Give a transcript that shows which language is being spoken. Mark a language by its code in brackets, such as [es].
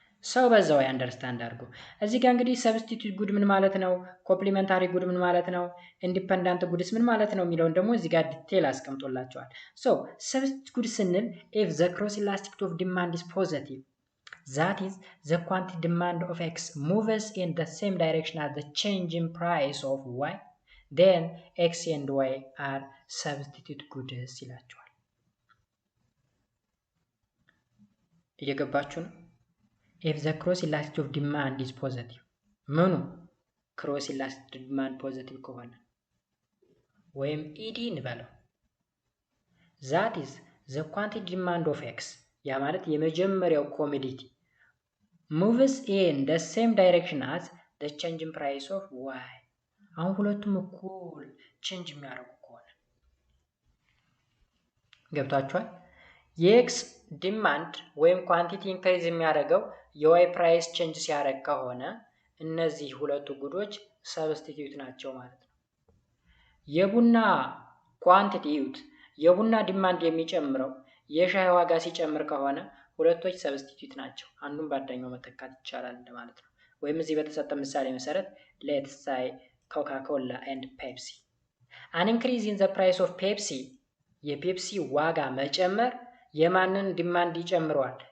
[am] ሰው በዛው አንደርስታንድ አድርጎ እዚህ ጋር እንግዲህ ሰብስቲቱት ጉድ ምን ማለት ነው፣ ኮምፕሊመንታሪ ጉድ ምን ማለት ነው፣ ኢንዲፐንዳንት ጉድስ ምን ማለት ነው የሚለውን ደግሞ እዚህ ጋር ዲቴል አስቀምጦላቸዋል። ሶ ሰብስቲቱት ጉድ ስንል [en] ኢፍ ዘ ክሮስ ኢላስቲክ ኦፍ ዲማንድ ኢዝ ፖዚቲቭ that is the quantity demand of x moves in the same direction as the change in price of y then x and y are substitute goods [am] ይላቸዋል። እየገባችሁ ነው? [en] if the cross elasticity of demand is positive ምኑ cross elasticity demand positive [am] ከሆነ ወይም ED እንበለው [en] that is the quantity demand of x [am] ያ ማለት የመጀመሪያው ኮሞዲቲ [en] moves in the same direction as the change in price of y [am] አሁን ሁለቱም እኩል ቼንጅ የሚያደርጉ ከሆነ ገብታችኋል? የኤክስ ዲማንድ ወይም ኳንቲቲ ኢንክሪዝ የሚያደርገው የዋይ ፕራይስ ቼንጅ ሲያደርግ ከሆነ እነዚህ ሁለቱ ጉዶች ሰብስቲቲዩት ናቸው ማለት ነው። የቡና ኳንቲቲ ዩት የቡና ዲማንድ የሚጨምረው የሻይ ዋጋ ሲጨምር ከሆነ ሁለቶች ሰብስቲቲዩት ናቸው። አንዱን በአንደኛው መተካት ይቻላል እንደማለት ነው። ወይም እዚህ በተሰጠ ምሳሌ መሰረት [en] ሌትስ ሳይ ኮካ ኮላ ኤንድ ፔፕሲ አን ኢንክሪዝ ኢን ዘ ፕራይስ ኦፍ ፔፕሲ [am] የፔፕሲ ዋጋ መጨመር የማንን ዲማንድ ይጨምረዋል?